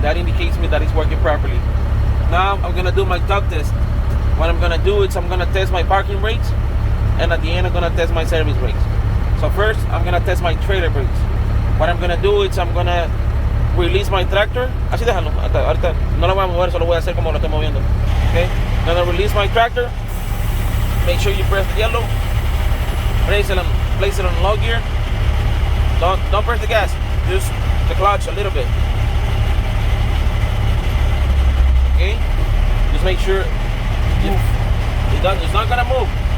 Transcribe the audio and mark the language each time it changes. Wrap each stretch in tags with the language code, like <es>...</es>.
<en>That indicates me that it's working properly. Now I'm gonna do my tug test. What I'm gonna do is I'm gonna test my parking brakes, and at the end I'm gonna test my service brakes. So first I'm gonna test my trailer brakes. What I'm gonna do is I'm gonna release my tractor.</en> <es>Así déjalo. Ahorita no lo voy a mover, solo voy a hacer como lo estoy moviendo.</es> <en>Okay, I'm gonna release my tractor. Make sure you press the yellow. Place it on low gear. Don't press the gas. Just the clutch a little bit. Okay? Just make sure it's not gonna move.</en>